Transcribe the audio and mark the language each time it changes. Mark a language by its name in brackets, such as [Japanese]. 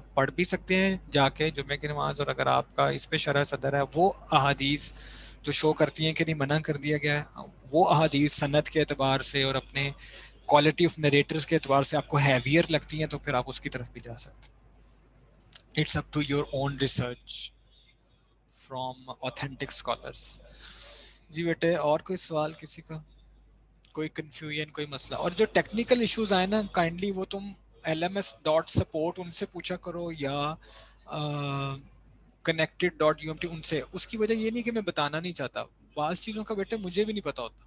[Urdu] پڑھ بھی سکتے ہیں جا کے جمعے کی نماز، اور اگر آپ کا اس پہ شرح صدر ہے وہ احادیث جو شو کرتی ہیں کہ نہیں منع کر دیا گیا ہے، وہ احادیث سند کے اعتبار سے اور اپنے [English] quality of narrators [Urdu] کے اعتبار سے آپ کو ہیویئر لگتی ہیں، تو پھر آپ اس کی طرف بھی جا سکتے ہیں. [English] It's up to your own research from authentic scholars. [Urdu] جی بیٹے اور کوئی سوال کسی کا؟ کوئی کنفیوژن، کوئی مسئلہ؟ اور جو ٹیکنیکل ایشوز آئے نا کائنڈلی وہ تم LMS.support ان سے پوچھا کرو، یا connected.umt ان سے. اس کی وجہ یہ نہیں کہ میں بتانا نہیں چاہتا، بعض چیزوں کا بیٹے مجھے بھی نہیں پتا ہوتا.